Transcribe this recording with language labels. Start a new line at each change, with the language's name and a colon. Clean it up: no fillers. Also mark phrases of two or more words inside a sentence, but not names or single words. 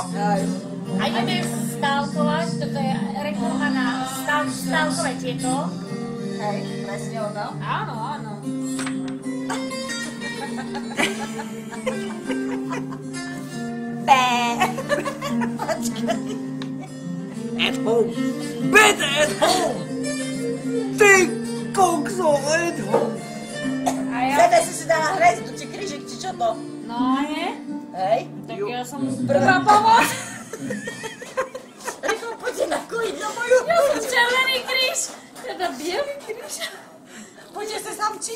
Slovak: A ideme stávkovať, toto je reklama na stávkové tieto. Hej, presne ono. Áno, áno. Počkaj.
English: At home. Better at home.
Slovak: Ty kokso,
English: at home.
Slovak: A ja? Sebe si dala hviezdu, či krížik, či čo to? No nie? Hej. Tak ja som prvá pomoc. Rýchlo poďte nakojiť na moju. Ja som červený kríž. Teda bielý kríž. Poďte sa samčiť.